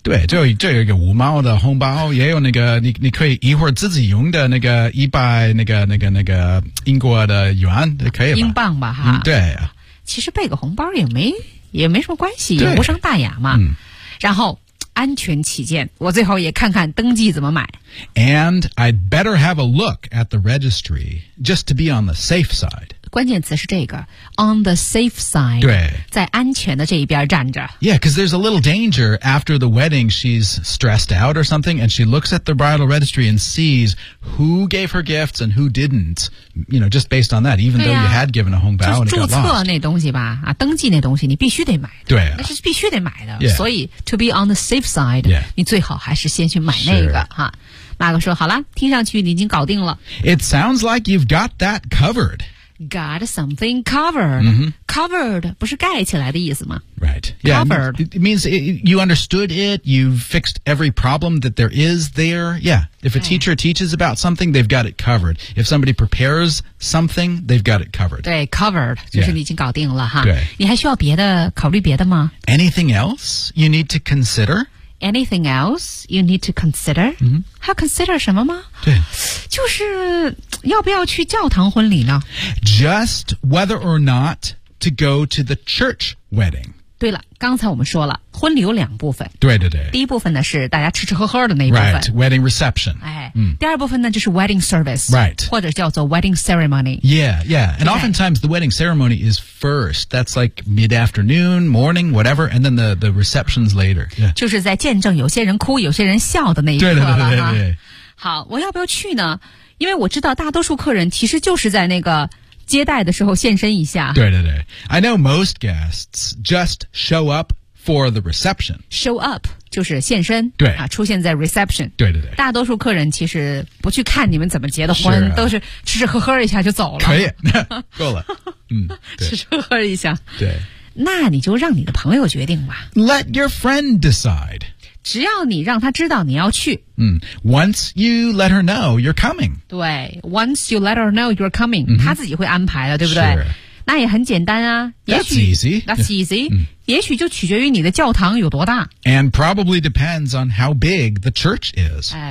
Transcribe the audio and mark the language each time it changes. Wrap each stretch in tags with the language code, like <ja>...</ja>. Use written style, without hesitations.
<zh>对就有一个五毛的红包也有那个你可以一会儿自己用的那个一百那个英国的元可以吧。英镑吧哈。对。其实备个红包也没什么关系也无伤大雅嘛、然后安全起见我最后也看看登记怎么买</zh> <en>And I'd better have a look at the registry just to be on the safe side</en> <zh>关键词是这个</zh> <en>on the safe side</en> <zh>对在安全的这一边站着</zh> <en>Yeah, because there's a little danger after the wedding she's stressed out or something and she looks at the bridal registry and sees who gave her gifts and who didn't you know, just based on that even、though you had given a home vow and it got lost</en> <zh>就是注册那东西吧、登记那东西你必须得买的对、那是必须得买的、</zh> <en>yeah.</en> <zh>所以</zh> <en>to be on the safe side、 yeah.</en> <zh>你最好还是先去买那个哈。马克说好了听上去你已经搞定了</zh> <en>It sounds like you've got that covered Got something covered、Covered</en> <zh>不是盖起来的意思吗</zh> <en>Right yeah, Covered It means you understood it You've fixed every problem that there is there Yeah If a teacher teaches about something They've got it covered If somebody prepares something They've got it covered</en> <zh>对 covered 就是你已经搞定了哈对你还需要别的考虑别的吗</zh> <en>Anything else you need to consider Anything else you need to consider、</en> <zh>还要</zh> <en>consider</en> <zh>什么吗对就是要不要去教堂婚礼呢</zh> <en>Just whether or not to go to the church wedding</en> <zh>对了，刚才我们说了婚礼有两部分。对对对。第一部分呢是大家吃吃喝喝的那一部分。</zh> <en>Right, wedding reception.</en> <zh>第二部分呢就是 wedding service.</zh> <en>Right.</en> <zh>或者叫做 wedding ceremony.</zh> <en>Yeah, yeah. And oftentimes the wedding ceremony is first. That's like mid-afternoon, morning, whatever. And then the reception's later.、Yeah.</en> <zh>就是在见证有些人哭有些人笑的那一刻了。对对对对对。好，我要不要去呢？因为我知道大多数客人其实就是在那个接待的时候现身一下。对对对。</zh> <en>I know most guests just show up for the reception.</en> <zh>Show up 就是现身。对。啊，出现在 reception. 对对对。大多数客人其实不去看你们怎么结的婚，是啊，都是吃吃喝喝一下就走了。可以。够了。嗯，吃吃喝一下。对。那你就让你的朋友决定吧。</zh> <en>Let your friend decide.</en> <zh>只要你让他知道你要去。</zh> <en>Once you let her know you're coming.</en> <zh>对</zh> <en>,once you let her know you're coming,、 mm-hmm.</en> <zh>他自己会安排的，对不对、</zh> <en>sure.</en> <zh>那也很简单啊。</zh> <en>That's easy. That's easy.、Yeah.</en> <zh>也许就取决于你的教堂有多大。</zh> <en>And probably depends on how big the church is.、</en>